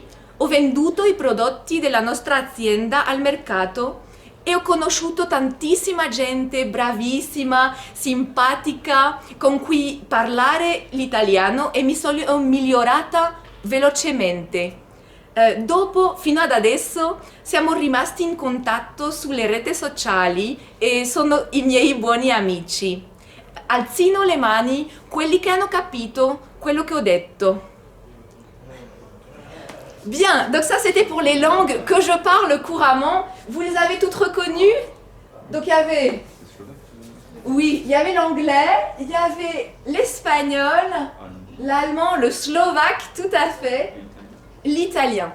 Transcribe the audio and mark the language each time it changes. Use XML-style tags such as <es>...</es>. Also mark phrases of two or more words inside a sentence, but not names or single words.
<it>Ho venduto i prodotti della nostra azienda al mercato e ho conosciuto tantissima gente bravissima, simpatica, con cui parlare l'italiano e mi sono migliorata velocemente. Dopo, fino ad adesso, siamo rimasti in contatto sulle reti sociali e sono i miei buoni amici. Alzino le mani quelli che hanno capito quello che ho detto.</it> <fr>Bien, donc ça c'était pour les langues que je parle couramment. Vous les avez toutes reconnues? Donc il y avait... Oui, il y avait l'anglais, il y avait l'espagnol, l'allemand, le slovaque, tout à fait, l'italien.</fr>